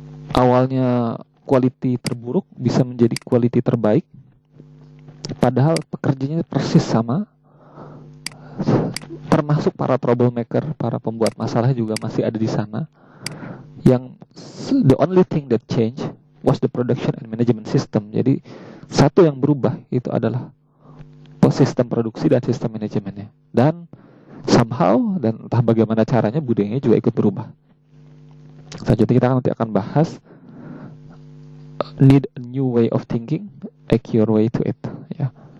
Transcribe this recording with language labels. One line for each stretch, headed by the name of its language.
Indonesian: Awalnya quality terburuk bisa menjadi quality terbaik. Padahal pekerjanya persis sama. Termasuk para troublemaker, para pembuat masalah juga masih ada di sana.
English: Yang the only thing that changed was the production and management system.
Indonesian: Jadi satu yang berubah itu adalah sistem produksi dan sistem manajemennya. Dan
English: somehow,
Indonesian: dan entah bagaimana caranya, budayanya juga ikut berubah. Selanjutnya kita nanti akan bahas
English: need a new way of thinking, a cure way to it, ya.